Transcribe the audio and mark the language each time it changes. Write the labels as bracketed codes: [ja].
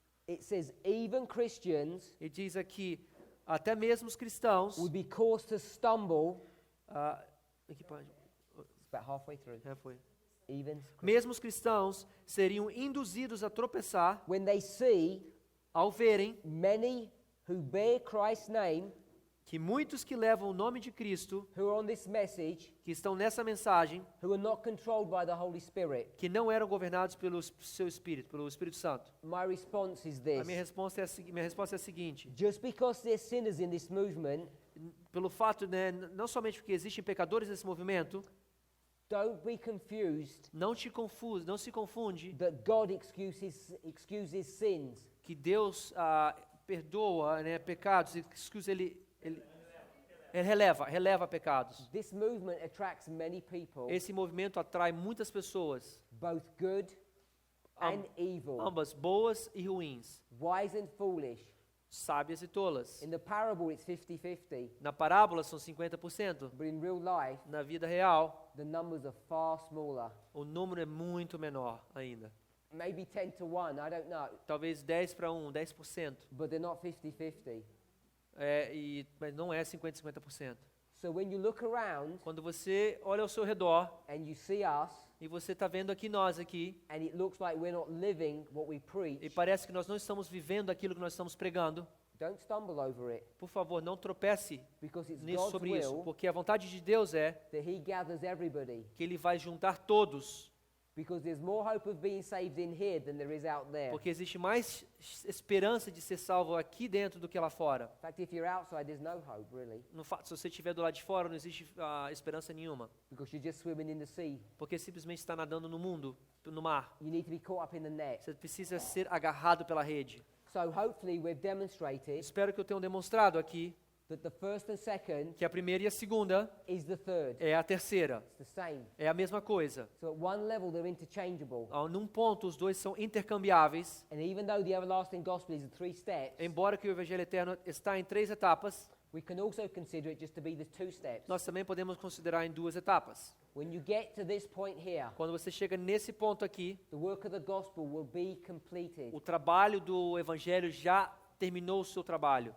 [en] It says even Christians [pt] E diz aqui, até mesmo os cristãos, [en] would be caused to stumble. [pt] aqui pode, [en] It's about halfway through. [pt] foi. [en] Even [pt] Mesmo os cristãos seriam induzidos a tropeçar [en] when they see [pt] ao verem [en] many who bear Christ's name, [pt] que muitos que levam o nome de Cristo, [en] who are on this message, [pt] que estão nessa mensagem, [en] who are not controlled by the Holy Spirit. [pt] que não eram governados pelo seu Espírito, pelo Espírito Santo. [en] My response is [pt] A [en] this. [pt] minha resposta é a seguinte: [en] Just because there's sinners in this movement, [pt] pelo fato, né, não somente porque existem pecadores nesse movimento, [en] Don't be confused [pt] Não se confunde [en] that God excuses sins. [pt] que Deus perdoa, né, pecados, ele releva pecados. [en] This movement attracts many people, [pt] Esse movimento atrai muitas pessoas, [en] both good and evil, [pt] ambas boas e ruins, [en] wise and foolish. [pt] sábias e tolas. [en] In the parable, it's 50-50, [pt] Na parábola são 50%, [en] but in real life, [pt] na vida real [en] the numbers are far smaller. [pt] o número é muito menor ainda. [en] Maybe 10 to 1, I don't know, [pt] Talvez 10 para 1, 10%. [en] but they're not 50-50. [pt] Mas não é 50%. [en] So when you look around [pt] Quando você olha ao seu redor [en] and you see us, [pt] e você está vendo nós aqui, [en] and it looks like we're not living what we [pt] e [en] preach, [pt] parece que nós não estamos vivendo aquilo que nós estamos pregando, [en] don't stumble over it, [pt] por favor, não tropece [en] because it's [pt] nisso, [en] God's [pt] sobre isso, [en] will [pt] porque a vontade de Deus é [en] that He gathers everybody, [pt] que Ele vai juntar todos, [en] because there's more hope of being saved in here than there is out there. [pt] porque existe mais esperança de ser salvo aqui dentro do que lá fora. [en] In fact, if you're outside, there's no hope, really, [pt] No fato, se você estiver do lado de fora, não existe esperança nenhuma, [en] because you're just swimming in the sea. [pt] porque simplesmente está nadando no mundo, no mar. [en] You need to be caught up in the net. [pt] Você precisa ser agarrado pela rede. [en] So hopefully we've demonstrated [pt] Espero que eu tenha demonstrado aqui [en] that the first and second [pt] que a primeira e a segunda [en] is the third. [pt] é a terceira. [en] It's the same. [pt] É a mesma coisa. [en] So at one level, they're interchangeable. [pt] Num ponto, os dois são intercambiáveis. [en] And even though the everlasting gospel is in 3 steps, [pt] Embora que o Evangelho Eterno está em 3 etapas, [en] we can also consider it just to be the 2 steps. [pt] nós também podemos considerar em 2 etapas. [en] When you get to this point here, [pt] Quando você chega nesse ponto aqui, [en] the work of the gospel will be completed. [pt] o trabalho do Evangelho já terminou o seu trabalho.